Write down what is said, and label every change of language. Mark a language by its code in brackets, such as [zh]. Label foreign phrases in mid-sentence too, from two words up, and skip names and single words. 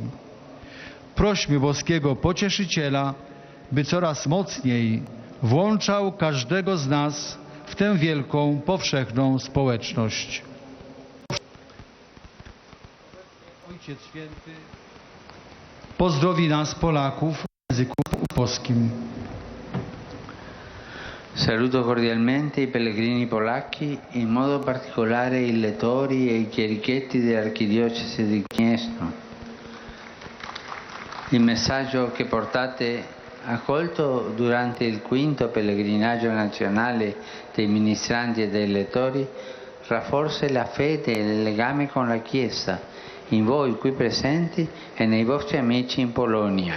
[pl] Prośmy boskiego Pocieszyciela, by coraz mocniej włączał każdego z nas w tę wielką, powszechną społeczność. Ojciec Święty pozdrowi nas, Polaków, w języku polskim. [it] Saluto cordialmente i pellegrini polacchi, in modo particolare i lettori e i chierichetti dell'Archidiocesi di Gniezno. Il messaggio che portate accolto durante il quinto pellegrinaggio nazionale dei ministranti e dei lettori rafforza la fede e il legame con la Chiesa in voi qui presenti e nei vostri amici in Polonia.